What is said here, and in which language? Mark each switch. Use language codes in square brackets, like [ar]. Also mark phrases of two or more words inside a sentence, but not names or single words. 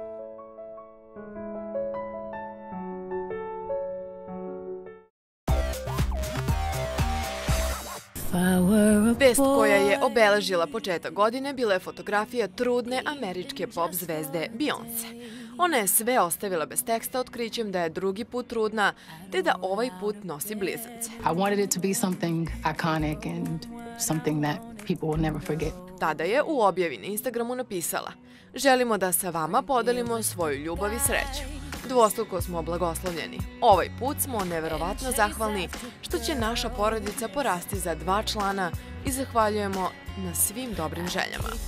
[sr] Vest koja je obeležila početak godine bila je fotografija trudne američke pop zvezde Beyoncé. Ona je sve ostavila bez teksta otkrićem da je drugi put trudna, te da ovaj put nosi blizance. [en] I wanted it to be something iconic and something that people will never forget. [sr] Tada je u objavi na Instagramu napisala: "Želimo da sa vama podelimo svoju ljubav i sreću. Dvostruko smo blagoslovljeni. Ovaj put smo neverovatno zahvalni što će naša porodica porasti za 2 člana i zahvaljujemo na svim dobrim željama."